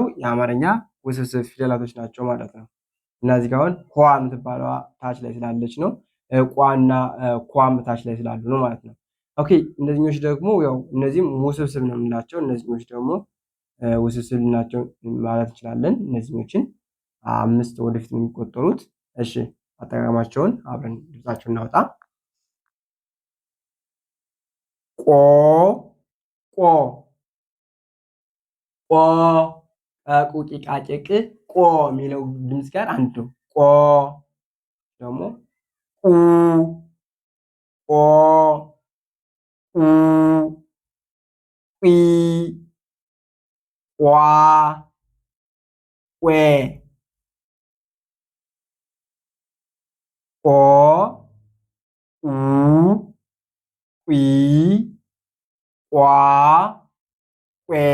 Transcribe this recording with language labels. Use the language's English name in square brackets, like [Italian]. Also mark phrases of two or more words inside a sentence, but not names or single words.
[Amharic] የአማርኛ ውስብስብ ፊደላቶች ናቸው ማለት ነው። እና እዚህ ጋር አሁን ኳ የምትባለዋ ታች ላይ ስላለች ነው። ቋና ኳም ታች ላይ ስላሉ ነው ማለት ነው። ኦኬ እነዚህኞች ደግሞ ያው እነዚህም ውስብስብ ነው የምንላቸው፣ እነዚህኞች ደግሞ ውስብስብ ናቸው ማለት እንችላለን። እነዚህኞችን 5 ወደፊት ነው የሚቆጠሩት። እሺ አጠቃቀማቸውን አብረን ድምጻቸውን እናውጣ። ቆ ቆ ቆ ቁቂ ቃጭቅ ቆ የሚለው ድምፅ ጋር አንድ ነው። ቆ ደግሞ ቁ ቆ ቁ ቂ ቋ ቄ ቆ ቁ ቂ ቋ ቄ